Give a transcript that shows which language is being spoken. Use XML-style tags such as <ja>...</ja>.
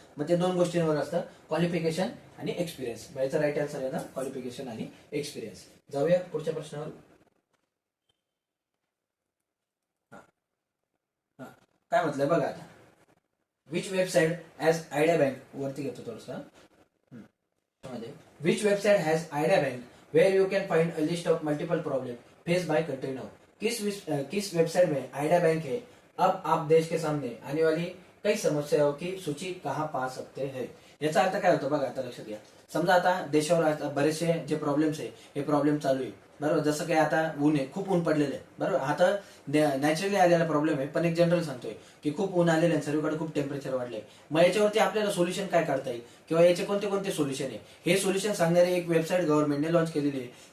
<mr>मग ते दोन गोष्टींवर असतं, क्वालिफिकेशन आणि एक्सपिरियन्स. याचा राईट आन्सर आहे ना, क्वालिफिकेशन आणि एक्सपिरियन्स. जाऊया पुढच्या प्रश्नावर. काय म्हटलंय बघा आता,</mr> <en>which website as idea bank</en> <mr>वरती घेतो थोडस.</mr> <en>Which website has idea bank where you can find a list of multiple problem face by country now.</en> <hi>किस वेबसाइट में आइडिया बैंक है? अब आप देश के सामने आने वाली कई समस्याओं की सूची कहाँ पा सकते हैं.</hi> <mr>याचा अर्थ काय होतो बघा, आता लक्षात घ्या. समजा आता देशावर आता बरेचसे जे प्रॉब्लेम्स आहे हे प्रॉब्लेम चालू आहे, बरोबर. जसं काय आता ऊन आहे, खूप ऊन पडलेलं आहे, बरोबर. आता नॅचरली आलेला प्रॉब्लेम आहे, पण एक जनरल सांगतोय की खूप ऊन आलेलं आहे, सर्वीकडे खूप टेम्परेचर वाढलंय. मग याच्यावरती आपल्याला सोल्युशन काय काढता येईल, किंवा याचे कोणते कोणते सोल्युशन आहे, हे सोल्युशन सांगणारी एक वेबसाईट गव्हर्नमेंटने लॉन्च केलेली आहे.</mr>